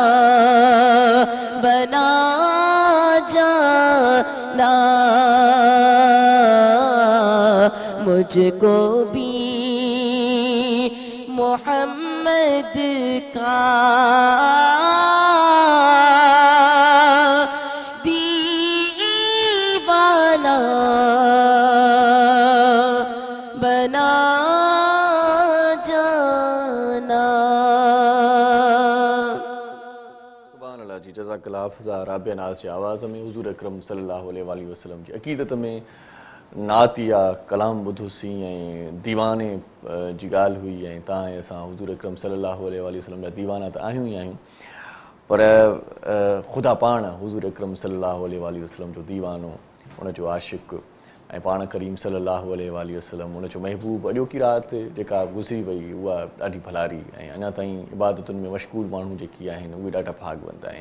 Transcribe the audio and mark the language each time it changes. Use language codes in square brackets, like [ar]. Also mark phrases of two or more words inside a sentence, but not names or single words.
[ur] بنا جانا، مجھ کو بھی محمد کا دیوانہ بنا جانا۔ [ar] سبحان اللہ [ur] جی، [ar] جزاک اللہ [ur] حافظہ رابعہ ناز جی آواز میں حضور اکرم [ar] صلی اللہ علیہ وآلہ وسلم [ur] جی عقیدت میں [sd] نعت یا کلام ॿुधोसीं ऐं दीवाने जी ॻाल्हि हुई ऐं तव्हां असां हुज़ूर अकरम [ar] صلى الله عليه وسلم [sd] जा दीवाना त आहियूं ई आहियूं, पर ख़ुदा पाण हुज़ूर अकरम [ar] صلى الله عليه وسلم [sd] जो दीवानो, उनजो आशिक़ ऐं पाण करीम [ar] صلى الله عليه وسلم [sd] उनजो महबूब, अॼोकी राति जेका गुज़री वई उहा ॾाढी भलारी ऐं अञा ताईं इबादतुनि में मशगूल माण्हू जेकी आहिनि उहे ॾाढा भाॻवंत आहिनि।